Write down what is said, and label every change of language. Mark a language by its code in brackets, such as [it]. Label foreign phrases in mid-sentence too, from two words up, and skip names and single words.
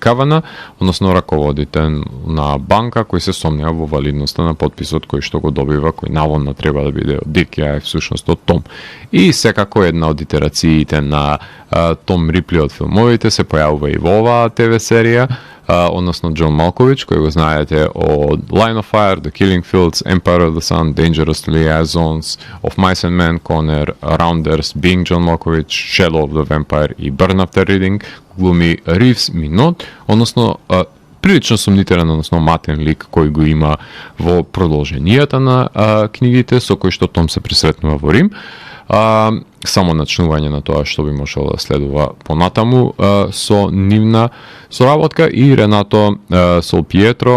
[mk] Кавана, односно раководител на банка кој се сомнева во валидноста на подписот кој што го добива, кој наводно треба да биде од Дики, а е всушност од Том. И секако една од итерациите на Том Рипли од филмовите се појавува и во оваа ТВ серија, односно Џон Малкович, кој го знаете од Line of Fire, The Killing Fields, Empire of the Sun, Dangerous Liaisons, Of Mice and Men, Connor, Rounders, Being Џон Малкович, Shadow of the Vampire и Burn After Reading, глуми Ривз Минот, односно прилично сумнителен, односно матен лик кој го има во продолженијата на книгите со кој што Том се пресретнува во Рим. само начнување на тоа што би можело да следува понатаму со нивна соработка и Ренато Сол Пиетро,